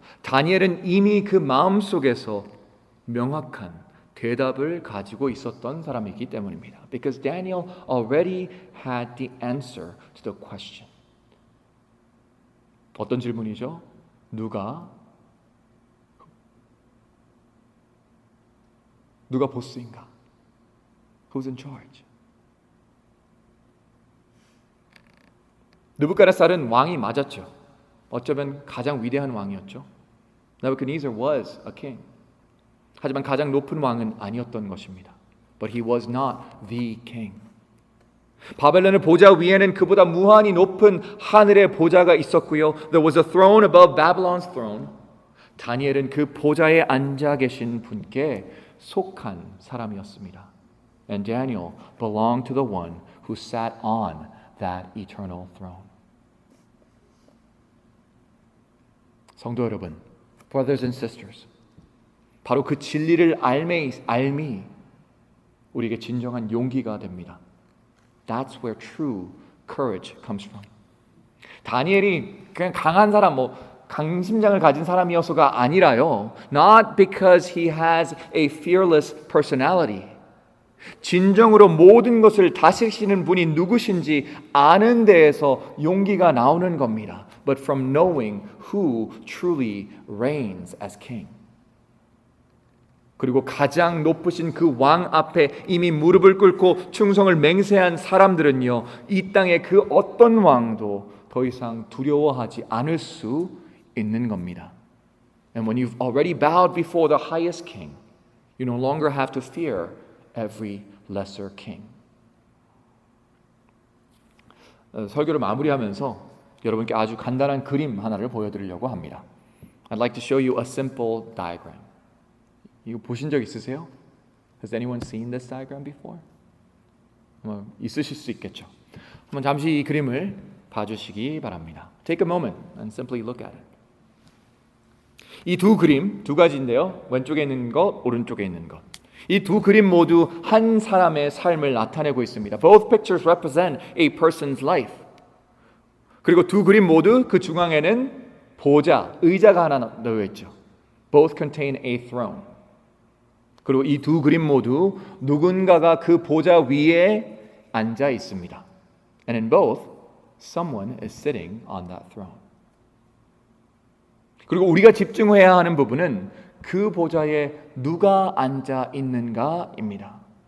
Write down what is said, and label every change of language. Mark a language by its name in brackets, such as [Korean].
[Korean] 다니엘은 이미 그 마음속에서 명확한 대답을 가지고 있었던 사람이기 때문입니다. [English] Because Daniel already had the answer to the question. [Korean] 어떤 질문이죠? 누가 보스인가? [English] Who's in charge? [Korean] 느부갓네살은 왕이 맞았죠. 어쩌면 가장 위대한 왕이었죠. [English] Nebuchadnezzar was a king. [Korean] 하지만 가장 높은 왕은 아니었던 것입니다. [English] But he was not the king. [Korean] 바벨론의 보좌 위에는 그보다 무한히 높은 하늘의 보좌가 있었고요. [English] There was a throne above Babylon's throne. [Korean] 다니엘은 그 보좌에 앉아 계신 분께 속한 사람이었습니다. [English] And Daniel belonged to the one who sat on that eternal throne. [Korean] 성도 여러분, [English] brothers and sisters, [Korean] 바로 그 진리를 알미 우리에게 진정한 용기가 됩니다. [English] That's where true courage comes from. [Korean] 다니엘이 그냥 강한 사람, 강심장을 가진 사람이어서가 아니라요. [English] Not because he has a fearless personality. [Korean] 진정으로 모든 것을 다스리시는 분이 누구신지 아는 데에서 용기가 나오는 겁니다. [English] But from knowing who truly reigns as king. [Korean] 그리고 가장 높으신 그 왕 앞에 이미 무릎을 꿇고 충성을 맹세한 사람들은요, 이 땅의 그 어떤 왕도 더 이상 두려워하지 않을 수 있는 겁니다. [English] And when you've already bowed before the highest king, you no longer have to fear every lesser king. [Korean] 설교를 마무리하면서 여러분께 아주 간단한 그림 하나를 보여드리려고 합니다. [English] I'd like to show you a simple diagram. [Korean] 이거 보신 적 있으세요? [English] Has anyone seen this diagram before? [Korean] 있으실 수 있겠죠. 한번 잠시 이 그림을 봐주시기 바랍니다. [English] Take a moment and simply look at it. [Korean] 이 두 그림 두 가지인데요. 왼쪽에 있는 것, 오른쪽에 있는 것. 이 두 그림 모두 한 사람의 삶을 나타내고 있습니다. [English] Both pictures represent a person's life. [Korean] 그리고 두 그림 모두 그 중앙에는 보좌, 의자가 하나 놓여 있죠. [English] Both contain a throne. [Korean] 그리고 이 두 그림 모두 누군가가 그 보좌 위에 앉아 있습니다. [English] And in both, someone is sitting on that throne. [Korean] 그리고 우리가 집중해야 하는 부분은 그 보좌에 누가 앉아 있는가입니다.